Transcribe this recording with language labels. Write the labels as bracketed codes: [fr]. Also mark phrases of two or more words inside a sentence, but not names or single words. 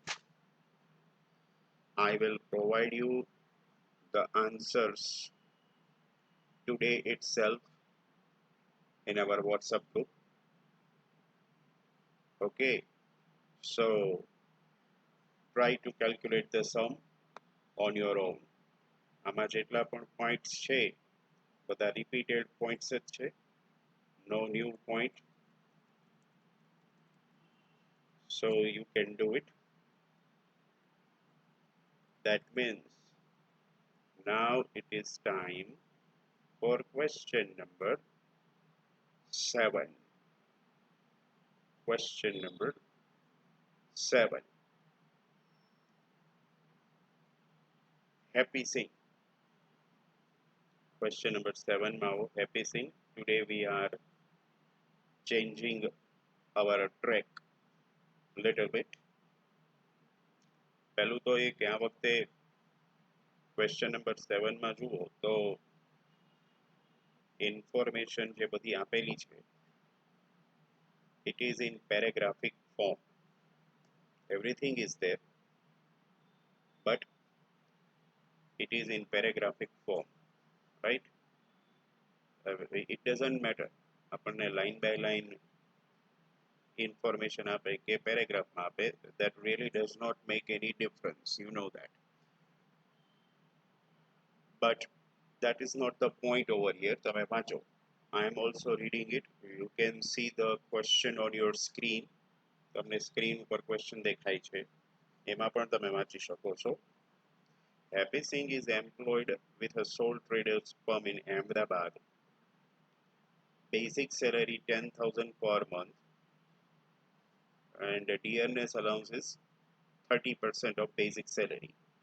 [en] I will provide you the answers today itself in our WhatsApp group. Okay, so try to calculate the sum on your own. [gu] આમાં જેટલા પણ points છે બધા [en] repeated points [gu] જ છે, [en] no new point, so you can do it. That means now it is time for question number 7. Question number 7. Happy Singh. Question number 7 now, Happy Singh. Today we are changing our track little bit. [gu] પહેલું તો એ કે આ વખતે [en] question number 7 [gu] માં જુઓ તો information જે બધી આપેલી છે [en] it is in paragraphic form. Everything is there, but it is in paragraphic form, right? It doesn't matter આપણને line by line information [gu] આપે કે [en] paragraph [gu] માં આપે, [en] that really does not make any difference, you know that. But that is not the point over here. [gu] તમે વાંચો. [en] I am also reading it. You can see the question on your screen. [gu] તમને સ્ક્રીન ઉપર question દેખાય છે, એમાં પણ તમે વાંચી શકો છો. [en] Happy Singh is employed with a sole traders firm in Ahmedabad. Basic salary 10,000 per month, and the dearness allowance is 30% of basic salary.